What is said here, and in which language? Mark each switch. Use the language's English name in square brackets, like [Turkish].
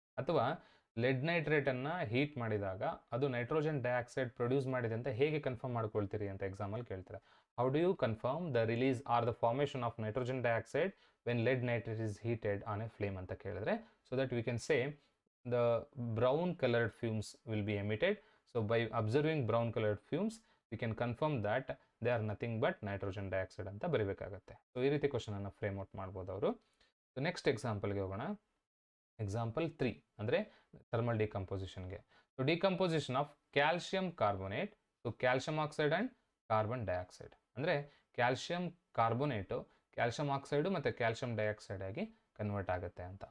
[Kannada] ಅಥವಾ LED ನೈಟ್ರೇಟನ್ನು heat ಮಾಡಿದಾಗ ಅದು ನೈಟ್ರೋಜನ್ ಡೈಆಕ್ಸೈಡ್ ಪ್ರೊಡ್ಯೂಸ್ ಮಾಡಿದೆ ಅಂತ ಹೇಗೆ ಕನ್ಫರ್ಮ್ ಮಾಡ್ಕೊಳ್ತೀರಿ ಅಂತ ಎಕ್ಸಾಮಲ್ಲಿ ಕೇಳ್ತಾರೆ. [English] how do you confirm the release or the formation of nitrogen dioxide when lead nitrate is heated on a flame [Kannada] ಅಂತ ಕೇಳಿದ್ರೆ, [English] So that we can say the brown colored fumes will be emitted. So by observing brown colored fumes we can confirm that they are nothing but nitrogen dioxide [Kannada] ಅಂತ ಬರೀಬೇಕಾಗುತ್ತೆ. So ಈ ರೀತಿ question ಅನ್ನು frame out ಮಾಡ್ಬೋದು ಅವರು. So next ಎಕ್ಸಾಂಪಲ್ಗೆ ಹೋಗೋಣ. [English] Example 3 ಅಂದರೆ thermal ಡಿಕಂಪೋಸಿಷನ್ಗೆ. So decomposition of calcium carbonate to calcium oxide and carbon dioxide. [Kannada] ಅಂದರೆ calcium carbonate calcium oxide ಮತ್ತು ಕ್ಯಾಲ್ಶಿಯಂ ಡೈಆಕ್ಸೈಡ್ ಆಗಿ ಕನ್ವರ್ಟ್ ಆಗುತ್ತೆ ಅಂತ.